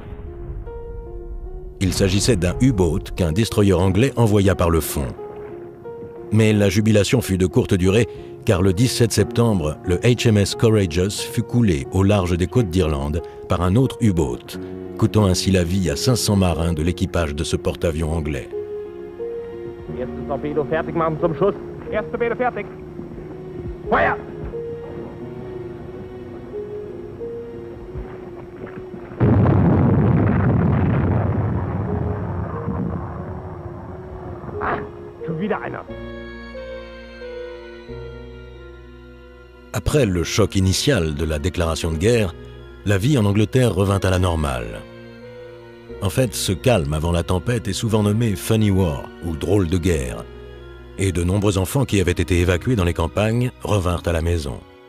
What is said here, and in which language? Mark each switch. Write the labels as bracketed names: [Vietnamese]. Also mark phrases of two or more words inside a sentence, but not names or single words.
[French] Il s'agissait d'un U-boat qu'un destroyer anglais envoya par le fond. Mais la jubilation fut de courte durée, car le 17 septembre, le HMS Courageous fut coulé au large des côtes d'Irlande par un autre U-boat, coûtant ainsi la vie à 500 marins de l'équipage de ce porte-avions anglais. [German] Erstes Torpedo fertig machen zum Schuss. Erstes Torpedo fertig. Feuer! Ah, schon wieder einer. [French] Après le choc initial de la déclaration de guerre, la vie en Angleterre revint à la normale. En fait, ce calme avant la tempête est souvent nommé « [English] funny war [French] » ou « drôle de guerre », et de nombreux enfants qui avaient été évacués dans les campagnes revinrent à la maison.